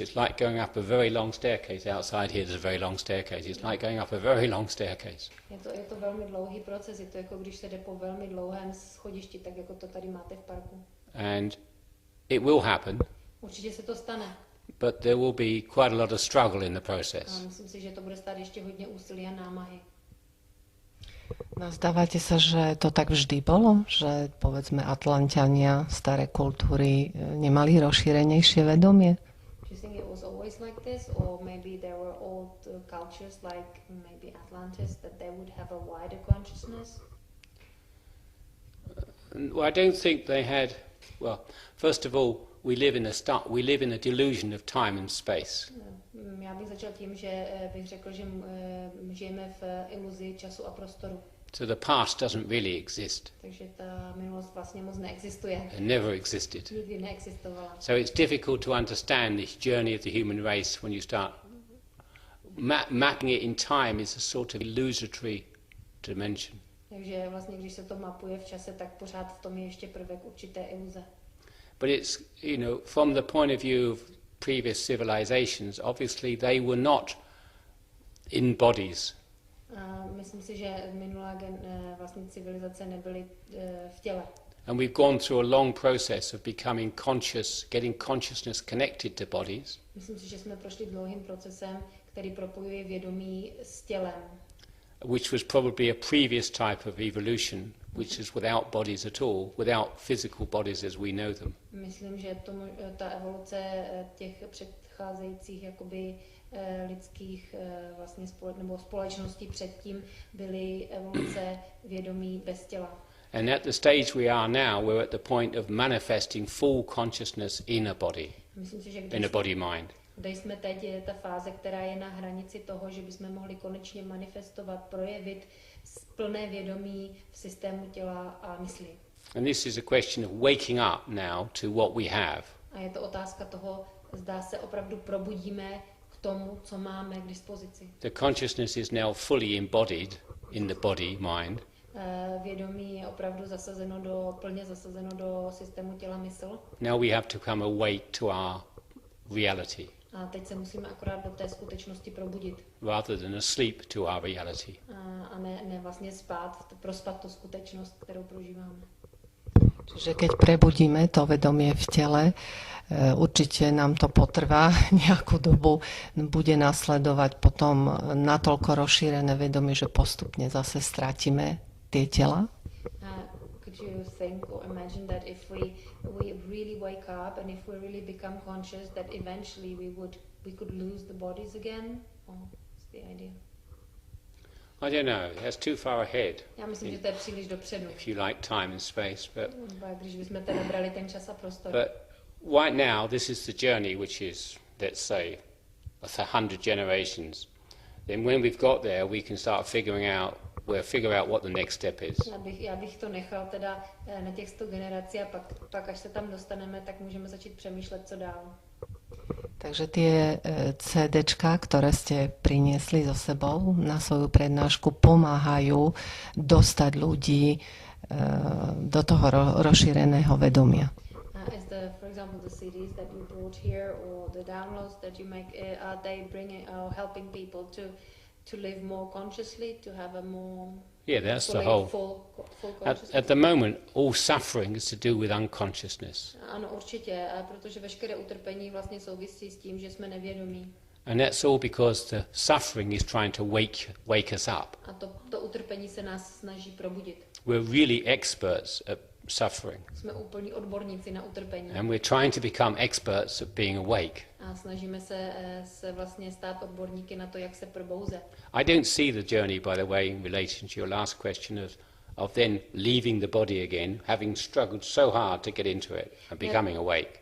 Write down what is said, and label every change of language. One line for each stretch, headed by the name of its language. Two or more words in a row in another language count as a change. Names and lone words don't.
English: It's like going up a very long staircase. Outside here there's a very long staircase. It's like going up a very long staircase.
Czech: Je to velmi dlouhý proces, je to jako když se jde po velmi dlouhém schodišti, tak jako to tady máte v parku.
English: And it will happen.
Czech: Určitě se to stane.
English: But there will be quite a lot of struggle in the process.
Czech: A myslím si, že to bude stát ještě hodně úsilí a námahy.
Slovak: Nazdávate sa, že to tak vždy bolo? Že povedzme Atlanťania, staré kultúry nemali rozšírenejšie vedomie?
English: Do you think it was always like this, or maybe there were old cultures like maybe Atlantis that they would have a wider consciousness? Well, I don't think they had. Well, first of all, we live in a delusion of time and space.
Czech: Já bych začal tím, že bych řekl, že žijeme v iluzi času a prostoru.
English: So the past doesn't really exist.
Czech: Takže ta minulost vlastně moc neexistuje.
English: It never existed.
Czech: Nikdy neexistovala.
English: So it's difficult to understand this journey of the human race when you start mapping it in time is a sort of illusory dimension.
Czech: Takže vlastně, když se to mapuje v čase, tak pořád v tom je ještě prvek určité iluze.
English: But it's, from the point of view of previous civilizations, obviously they were not in bodies.
Czech: Myslím si, že minulá vlastně civilizace nebyly v těle.
English: And we've gone through a long process of becoming conscious, getting consciousness connected to bodies.
Czech: Myslím si, že jsme prošli dlouhým procesem, který propojuje vědomí s tělem.
English: Which was probably a previous type of evolution, which is without bodies at all, without physical bodies as we know them.
Czech: Myslím, že ta evoluce těch předcházejících jakoby lidských vlastně nebo společností předtím byly evoluce vědomí bez těla.
English: And at the stage we are now, we're at the point of manifesting full consciousness in a body,
Czech: Myslím si, že
English: in a body mind.
Czech: kde jsme teď, je ta fáze, která je na hranici toho, že bychom mohli konečně manifestovat, projevit plné vědomí v systému těla a mysli.
English: And this is a question of waking up now to what we have.
Czech: A je to otázka toho, zdá se opravdu probudíme k tomu, co máme k dispozici.
English: The consciousness is now fully embodied in the body mind.
Czech: Vědomí je opravdu plně zasazeno do systému těla mysl.
English: Now we have to come awake to our reality,
Czech: A teď se musíme akorát do té skutečnosti probudit.
English: rather than asleep to our reality.
Czech: A ne vlastně prospat tu skutečnost, kterou prožíváme.
Slovak: Čiže keď prebudíme to vedomie v tele, určite nám to potrvá nejakú dobu, bude nasledovať potom natoľko rozšírené vedomie, že postupne zase stratíme tie tela.
English: Could you think or imagine that if we really wake up and if we really become conscious, that eventually we could lose the bodies again? Or what's the idea? I don't know, that's too far ahead,
Czech: Já myslím, že to je příliš dopředu.
English: if you like time and space.
Czech: Když bychom teda brali ten čas a prostor.
English: But right now, this is the journey which is, let's say, 100 generations. Then when we've got there, we can start we'll figure out what the next step is.
Czech: Já bych to nechal teda na těch 100 generací a pak až se tam dostaneme, tak můžeme začít přemýšlet, co dál.
Slovak: Takže tie CDčka, ktoré ste priniesli so sebou na svoju prednášku, pomáhajú dostať ľudí do toho rozšíreného vedomia.
English: For example, the CDs that you brought here or the downloads that you make, are they helping people to live more consciously, to have a more That's the whole. full consciousness? At the moment, all suffering is to do with unconsciousness.
Czech: Ano, určitě, protože veškeré utrpení vlastně souvisí s tím, že jsme nevědomí.
English: And that's all because the suffering is trying to wake us up.
Czech: A to utrpení se nás snaží probudit.
English: We're really experts at suffering.
Czech: Jsme úplní odborníci na utrpení.
English: And we're trying to become experts at being awake.
Czech: A snažíme se vlastně stát odborníky na to, jak se probouzet.
English: I don't see the journey, by the way, in relation to your last question of then leaving the body again, having struggled so hard to get into it and becoming awake.